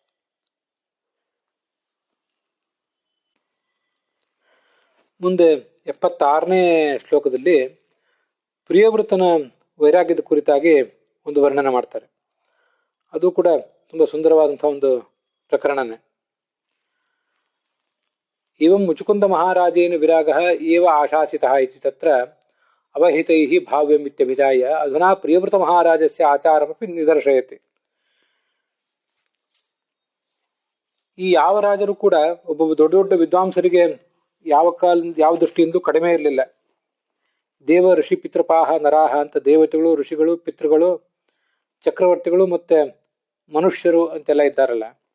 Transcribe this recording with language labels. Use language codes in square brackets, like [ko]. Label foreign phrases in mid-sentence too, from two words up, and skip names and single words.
[kn] ಮುಂದೆ 76ನೇ ಶ್ಲೋಕದಲ್ಲಿ ಪ್ರಿಯವೃತನ ವೈರಾಗ್ಯದ ಕುರಿತಾಗಿ ಒಂದು ವರ್ಣನೆ ಮಾಡ್ತಾರೆ. ಅದು ಕೂಡ ತುಂಬಾ ಸುಂದರವಾದಂತಹ ಒಂದು ಪ್ರಕರಣನೇ. [sa] ಏವಂ ಮುಚುಕುಂದ ಮಹಾರಾಜೇನ ವಿರಾಗ ಏವ ಆಶಾಸಿತಃ ಇತಿ ತತ್ರ ಅವಹಿತೈಃ ಭಾವ್ಯಂ ಇತ್ಯಭಿಧಾಯ ಅಧುನಾ ಪ್ರಿಯವೃತ ಮಹಾರಾಜಸ್ಯ ಆಚಾರಮಪಿ ನಿದರ್ಶಯತಿ. [kn] ಈ ಯಾವ ರಾಜರು ಕೂಡ ಒಬ್ಬೊಬ್ಬ ದೊಡ್ಡ ದೊಡ್ಡ ವಿದ್ವಾಂಸರಿಗೆ ಯಾವ ದೃಷ್ಟಿಯಿಂದ ಕಡಿಮೆ ಇರಲಿಲ್ಲ. [sa] ದೇವ ಋಷಿ ಪಿತೃಪಾಹ ನರಾಹ [kn] ಅಂತ ದೇವತೆಗಳು, ಋಷಿಗಳು, ಪಿತೃಗಳು, ಚಕ್ರವರ್ತಿಗಳು ಮತ್ತೆ ಮನುಷ್ಯರು ಅಂತೆಲ್ಲ ಇದ್ದಾರಲ್ಲ.